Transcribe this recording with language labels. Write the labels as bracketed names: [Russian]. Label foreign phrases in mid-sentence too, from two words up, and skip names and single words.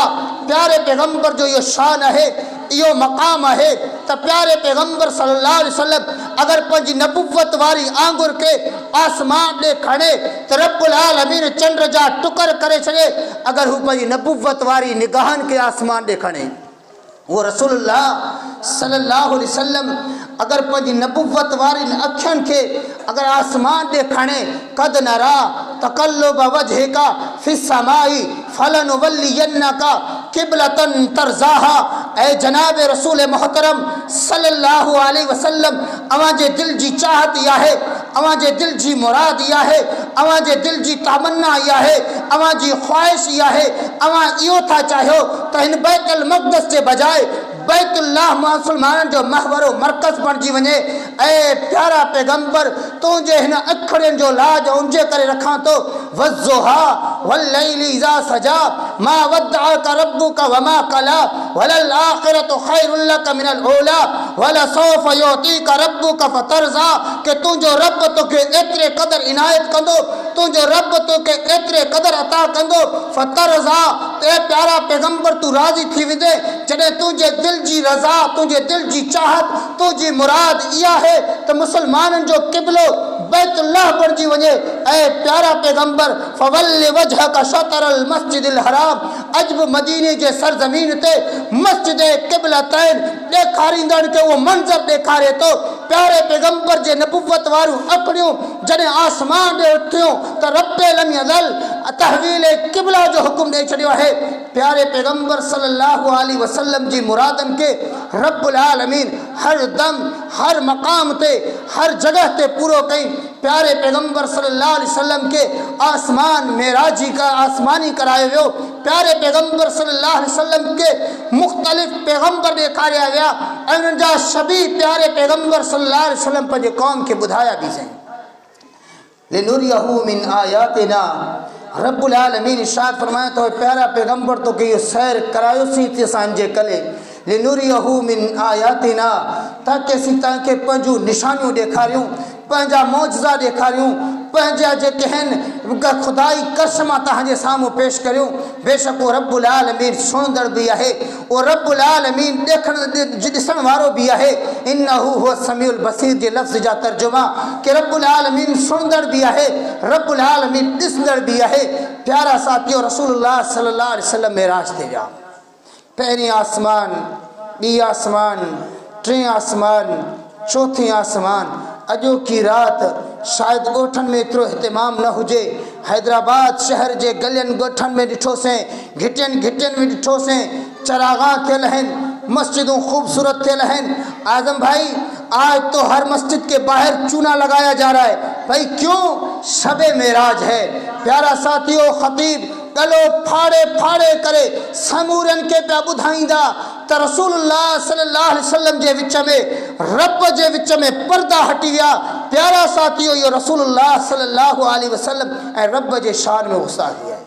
[Sindhi] प्यारे पैगंबर जो इहो शान आहे, इहो मक़ाम आहे त प्यारे पैगंबर [Arabic] صلى الله عليه وسلم [Sindhi] अगर पंहिंजी नबुव्वत वारी आंगुर के आसमान ॾे खणे त [Arabic] رب العالمين [Sindhi] चंड जा टुकर करे छॾे। अगर हू पंहिंजी नबुव्वत वारी निगाहनि खे आसमान ॾे खणे, वो रसूलुल्लाह [Arabic] صلى الله عليه وسلم [Sindhi] अगर पंहिंजी नबुव्वत वारी अखियुनि खे अगर आसमान ॾे खणे, [Arabic] قد نرى تقلب وجهك في السماء فلنولينك قبلة ترضاها. [Sindhi] ऐ जनाब रसूल मोहतरम [Arabic] صلى الله عليه وسلم, [Sindhi] अवां जे दिल जी चाहत इहा आहे, अवां जे दिल जी मुराद इहा आहे, अवां जे दिल जी तमन्ना इहा आहे, अवां जी ख़्वाहिश इहा आहे। अवां इहो था चाहियो त हिन बैतुल मक़दस जे बजाए बैतुल्लाह मुसलमाननि जो महवर मरकज़ बणिजी वञे। ऐं प्यारा पैगंबर, तुंहिंजे हिन अखड़ियुनि जो लाज उनजे करे रखां थो। [Arabic] والضحى والليل إذا سجى ما ودعك ربك وما قلى وللآخرة خير لك من الأولى ولسوف يعطيك ربك فترضى. [Sindhi] कि तुंहिंजो रब तोखे एतिरे क़दर इनायत कंदो, तुंहिंजो रब तोखे एतिरे क़दर अता कंदो। फतरज़ा, ए प्यारा पैगंबर, तूं राज़ी थी वेंदे जॾहिं तुंहिंजे दिल जी रज़ा, तुंहिंजे दिल जी चाहत, तुंहिंजी मुराद इहा है त मुसलमाननि जो क़िबलो बैतुल्लाह बणिजी वञे। ऐं प्यारा पैगंबर, [Arabic] فول وجهك شطر المسجد الحرام, [Sindhi] अॼु बि मदीने जे सरज़मीन ते मस्जिद क़िबलतैन ॾेखारींदड़ खे उहो मंज़र ॾेखारे थो प्यारे पैगंबर जे नबुवत वारू अखड़ियों जने आसमान दे उठियों त [Arabic] رب لم يزل [Sindhi] तहवील क़िबला जो हुक्म दे छड़ियो है। प्यारे पैगंबर [Arabic] صلى الله عليه وسلم [Sindhi] जी मुरादन के [Arabic] رب العالمين [Sindhi] हर दम हर मकाम ते हर जगह ते पूरो कई। प्यारे पैगंबर [Arabic] صلى الله عليه وسلم [Sindhi] के आसमान मेराजी का आसमानी कराए वियो। प्यारे पैगंबर [Arabic] صلى الله عليه وسلم [Sindhi] के मुख्तलिफ पैगंबर ॾेखारिया विया ऐं उन्हनि जा शबी प्यारे पैगंबर [Arabic] صلى الله عليه وسلم [Sindhi] पंहिंजे कौम खे ॿुधाया बि सही। [Arabic] لنريه من آياتنا رب العالمين [Sindhi] इरशाद फरमाए तो प्यारा पैगंबर तो के सैर करायोसी थी असांजे कले [Arabic] لنريه من آياتنا [Sindhi] ताकि असीं तव्हांखे पंहिंजूं निशानियूं ॾेखारियूं पंहिंजा मौजज़ा ॾेखारियूं पंहिंजा जेके आहिनि खुदाई कसम तव्हांजे साम्हूं पेश करियूं। बेशक वो [Arabic] رب العالمين [Sindhi] सुणंदड़ बि आहे वो [Arabic] رب العالمين [Sindhi] ॾिसण वारो बि आहे। [Arabic] إنه هو السميع البصير [Sindhi] जे लफ़्ज़ जा तर्जुमा कि [Arabic] رب العالمين [Sindhi] सुणंदड़ बि आहे [Arabic] رب العالمين [Sindhi] ॾिसंदड़ बि आहे। प्यारा साथियो रसूलुल्लाह [Arabic] صلى الله عليه وسلم [Sindhi] मेराज ते विया। पहिरीं आसमान ॿी आसमान टे आसमान चौथी आसमान अॼो की रात शायद ॻोठनि में एतिरो इहतिमाम न हुजे। हैदराबाद शहर जे गलियुनि ॻोठनि में ॾिठोसीं घिटियुनि में ॾिठोसीं चरागा थियल आहिनि मस्जिदूं ख़ूबसूरत थियल आहिनि। [Urdu] آزم بھائی آج تو ہر مسجد کے باہر چونا لگایا جا رہا ہے. بھائی کیوں؟ شب معراج ہے. [Sindhi] प्यारा साथियों ख़तीब गलो फाड़े फाड़े करे समूरन के पिया ॿुधाईंदा त रसूलुल्लाह [Arabic] صلى الله عليه وسلم [Sindhi] जे विच में रब जे विच में पर्दा हटी विया। प्यारा साथियों इहो रसूलुल्लाह [Arabic] صلى الله عليه وسلم [Sindhi] ऐं रब जे शान में गुस्ताखी आहे।